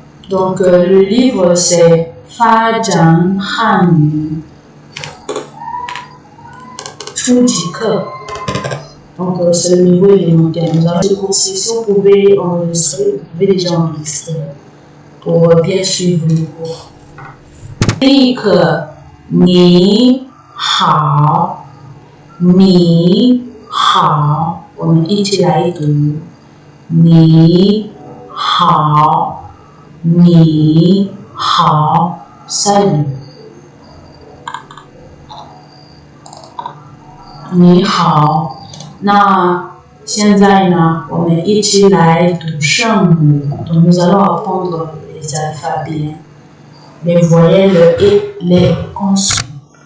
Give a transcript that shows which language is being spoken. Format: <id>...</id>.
<fr>Donc le livre c'est 发展汉语初级课. Donc c'est le niveau élémentaire. Nous allons ce cours-ci. Si vous pouvez enregistrer, vous pouvez déjà enregistrer pour bien suivre le cours.</fr> <zh>第一课你好，你好，我们一起来读。你好，你好 ，salut。你好，那现在呢，我们一起来读声母。</zh> <fr>Donc nous allons apprendre les alphabets, les voyelles et les consonnes.</fr>